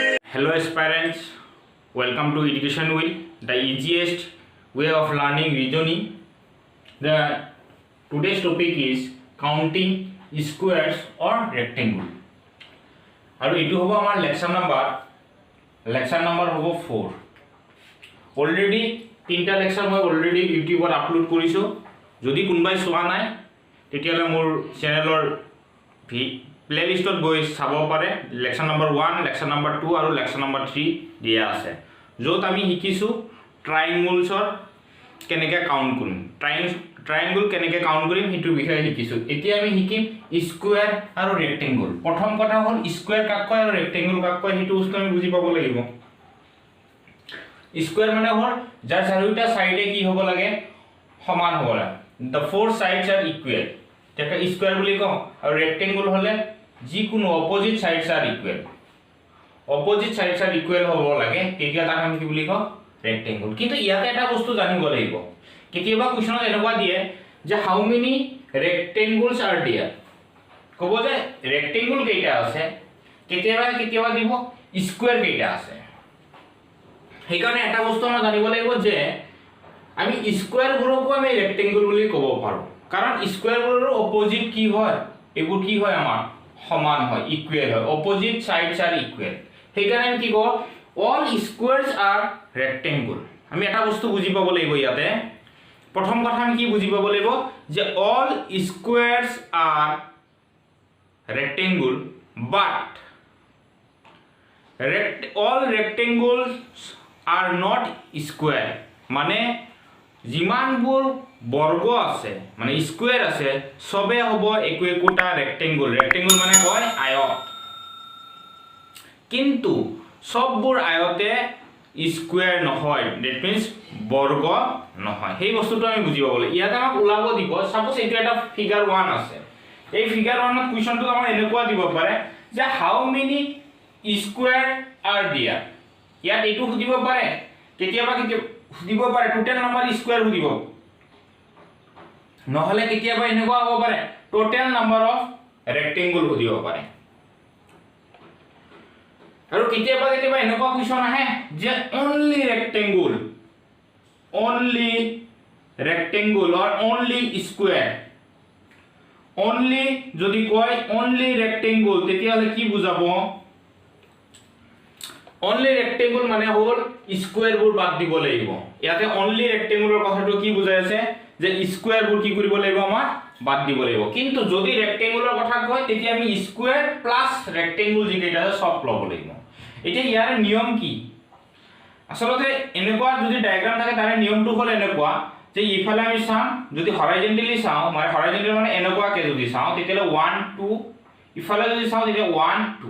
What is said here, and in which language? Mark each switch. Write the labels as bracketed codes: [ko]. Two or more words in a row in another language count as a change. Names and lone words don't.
[en] Hello aspirants, welcome to Education Wheel, the easiest way of learning reasoning. Today's topic is counting squares or rectangle. [as] আৰু এটো হ'ব আমাৰ [en] lecture number [as] হ'ব 4. অলৰেডি তিনটা লেকচাৰ মই অলৰেডি ইউটিউবত আপলোড কৰিছো. যদি কোনবাই চোৱা নাই তেতিয়ালে মোৰ চেনেলৰ প্লেলিষ্টত গৈ চাব পাৰে. [en] lecture number [as] 1, [en] lecture number [as] 2 আৰু [en] lecture number [as] 3 দিয়া আছে. য'ত আমি শিকিছো ট্ৰায়াঙ্গলছৰ কেনেকৈ কাউন্ট কৰিম, ট্ৰায়াঙ্গল কেনেকৈ কাউন্ট কৰিম হেতুৰ বিষয়ে শিকিছো. এতিয়া আমি শিকিম স্কয়াৰ আৰু ৰেক্টেঙ্গল. প্ৰথম কথা হ'ল স্কয়াৰ কাক কয় আৰু ৰেক্টেঙ্গল কাক কয় হেতু বস্তু আমি বুজি পাব লাগিব. স্কয়াৰ মানে হ'ল যাৰ চাৰিটা সাইডে কি হ'ব লাগে, সমান হ'ব লাগে. [en] The four sides are equal. [as] তেকা স্কয়াৰ বুলি কওঁ. আৰু ৰেক্টেঙ্গল হলে যিকোনো [en] opposite sides are equal. opposite sides are equal [as] হ'ব লাগে তেতিয়া তাক আমি কি বুলি কওঁ, ৰেক্টেঙ্গল. কিন্তু ইয়াতে এটা বস্তু জানিব লাগিব. কেতিয়াবা কোৱেশ্চনত এনেকুৱা দিয়ে যে [en] how many rectangles are there. [as] ক'ব যে ৰেক্টেঙ্গল কেইটা আছে, কেতিয়াবা দিব স্কয়াৰ কেইটা আছে. সেইকাৰণে এটা বস্তু আমরা জানিব লাগিব যে আমি স্কয়াৰবোৰকো আমি ৰেক্টেঙ্গল বুলি ক'ব পাৰো. কাৰণ স্কয়াৰবোৰৰ অপোজিট কি হয়, এইবোৰ কি হয় আমাৰ সমান হয়, ইকুৱেল হয়. [en] opposite sides are equal. [as] সেইকাৰণে আমি কি কওঁ, [en] all squares are rectangle. [as] আমি এটা বস্তু বুজি পাব লাগিব ইয়াতে. প্ৰথম কথা আমি কি বুজি পাব লাগিব যে [en] all squares are rectangle but all rectangles are not square. [as] মানে যিমানবোৰ বৰ্গ আছে মানে স্কয়াৰ আছে সবে হ'ব একোটা ৰেক্টেঙ্গল. ৰেক্টেঙ্গল মানে কয় আয়ত. কিন্তু সববোৰ আয়তে স্কয়াৰ নহয়, [en] that means [as] বৰ্গ নহয়. সেই বস্তুটো আমি বুজি পাব লাগিব. ইয়াতে আমাক ওলাব দিব, সাপোজ এইটো এটা ফিগাৰ 1 আছে. এই ফিগাৰ 1ত কোৱেশ্চনটো আমাৰ এনেকুৱা দিব পাৰে যে [en] how many square are there. [as] ইয়াত এইটো সুধিব পাৰে, কেতিয়াবা সুধিব পাৰে [en] total number square [as] সুধিব, নহলে কেতিয়াবা এনেকুৱা হ'ব পাৰে [en] total number of rectangle [as] সুধিব পাৰে. আৰু কেতিয়াবা এনেকুৱা কোৱেশ্চন আহে যে [en] only rectangle or only square. [as] only যদি কয় [en] only rectangle [as] তেতিয়া হলে কি বুজাব, [en] only rectangle [as] মানে হ'ল স্কয়াৰবোৰ বাদ দিব লাগিব. ইয়াতে [en] only rectangle [as] ৰ কথাটো কি বুজাই আছে যে স্কয়াৰবোৰ কি কৰিব লাগিব, আমাৰ বাদ দিব লাগিব. কিন্তু যদি rectangle ৰ কথা কয় তেতিয়া আমি [en] square plus rectangle [as] যিকেইটা আছে সব ল'ব লাগিব. এতিয়া ইয়াৰ নিয়ম কি, আসলতে এনেকুৱা যদি ডায়াগ্ৰাম থাকে তাৰে নিয়মটো হ'ল এনেকুৱা যে ইফালে আমি চাম, যদি হৰাইজন্টেলি চাওঁ মানে হৰাইজন্টেলি মানে এনেকুৱাকে যদি চাওঁ তেতিয়ালে 1 2, ইফালে যদি চাওঁ তেতিয়া 1 2.